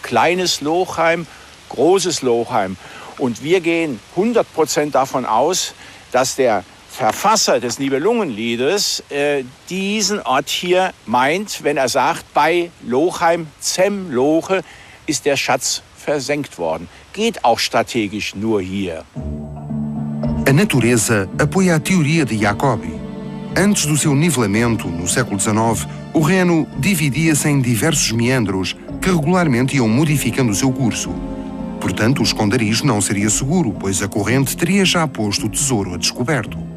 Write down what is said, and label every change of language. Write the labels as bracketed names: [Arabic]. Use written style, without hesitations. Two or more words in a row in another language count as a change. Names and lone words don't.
[German] Kleines Lochheim, großes Lochheim. Und wir gehen 100% davon aus, dass der Verfasser des Nibelungenliedes diesen Ort hier meint, wenn er sagt, bei Lochheim, Zem-Loche, ist der Schatz versenkt worden. Geht auch strategisch nur hier. [Portuguese] A natureza apoia a teoria de Jacobi. Antes do seu nivelamento, no século XIX, o Reno dividia-se em diversos meandros que regularmente iam modificando o seu curso. Portanto, o esconderijo não seria seguro, pois a corrente teria já posto o tesouro a descoberto.